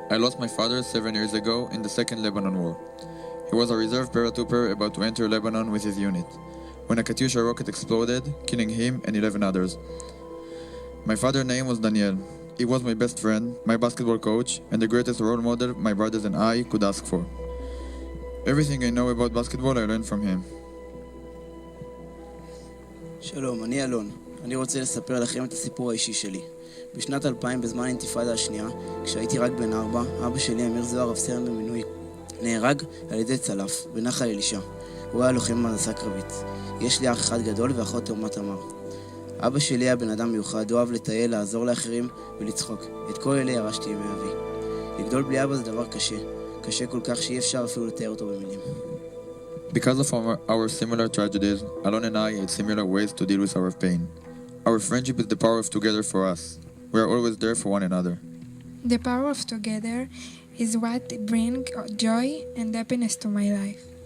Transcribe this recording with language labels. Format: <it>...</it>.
<en>I lost my father 7 years ago in the Second Lebanon War. He was a reserve paratrooper about to enter Lebanon with his unit, when a Katyusha rocket exploded, killing him and 11 others. My father's name was Daniel. He was my best friend, my basketball coach, and the greatest role model my brothers and I could ask for. Everything I know about basketball I learned from him.</en> <he>שלום, אני אלון. אני רוצה לספר לכם את הסיפור האישי שלי. בשנת 2000, בזמן האינתיפאדה השנייה, כשהייתי רק בן 4, אבא שלי, אמיר זוהר, רב-סרן במילואים, נהרג על ידי צלף בנחל אלישע. הוא היה לוחם בהנדסה קרבית. יש לי אח אחד גדול ואחות תאומת תמר. אבא שלי היה בן אדם מיוחד, הוא אוהב לטייל, לעזור לאחרים ולצחוק. את כל אלה ירשתי מאבי. לגדול בלי אבא זה דבר קשה. קשה כל כך שאי אפשר אפילו לתאר אותו במילים.</he> <en>Because of our similar tragedies, Alon and I had similar ways to deal with our pain. Our friendship is the power of together for us. We are always there for one another. The power of together is what brings joy and happiness to my life.</en>